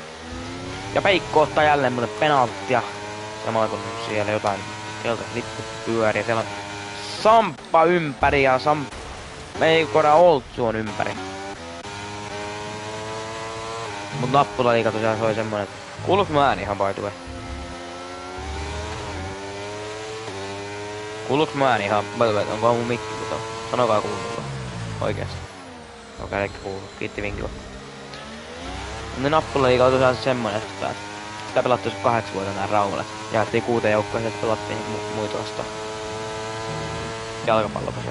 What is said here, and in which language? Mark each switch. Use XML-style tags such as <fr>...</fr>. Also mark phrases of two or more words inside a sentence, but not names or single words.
<fi>Ja Peikko ottaa jälleen mulle penalttia. Samalla kun siellä jotain keltaista lippu pyörii. Siellä on Samppa ympäri ja Peikkoda Oltsu on ympäri. Mut Nappulaliiga tosiaan se oli semmonen, että kuuluuks mä ääni ihan</fi> <en>by the way?</en> <fi>Kuuluuks mä ääni ihan</fi> <en>by the way?</en> <fi>Onko mun mikki kuto? Sanokaa kuuluuko. Oikeesti. Okei, eikä kuulu. Kiitti vinkillä. Mutta Nappulaliiga on tosiaan semmonen, että sitä pelattiin 8 vuotta nää Raumalle. Jaettiin 6 joukkoa ja pelattiin muita vastaan. Jalkapallopasua.</fi>